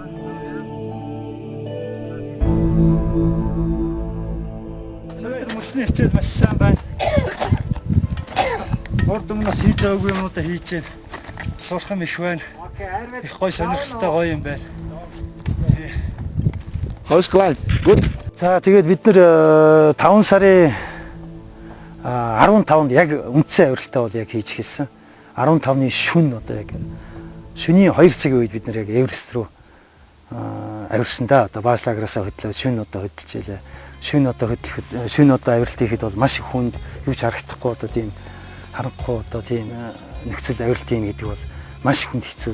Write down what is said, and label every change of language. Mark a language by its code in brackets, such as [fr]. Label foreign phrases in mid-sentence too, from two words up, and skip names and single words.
[mn] Тэр мөсний хичээл маш сайн байна. Урд өмнөөс хийж байгаагүй юмудаа хийж байна. Сурах юм их байна. Их гоё сонирхолтой гоё юм байна. [en] How's climb? Good. [mn] За тэгээд бид нэр 5 сарын 15-нд яг үндсэн авиралтаа бол яг хийж хэлсэн. 15-ны шөнө одоо яг шөнийн 2 цагийн үед бид нар яг Эверест рүү авирсан да. Одоо бааз лагераасаа хөдлөө шөнө одоо хөдөлж илээ. Шөнө одоо авиралт хийхэд бол маш их хүнд юу ч харагдахгүй одоо тийм харахгүй одоо тийм нөхцөл авиралт хийн гэдэг бол маш их хүнд хэцүү.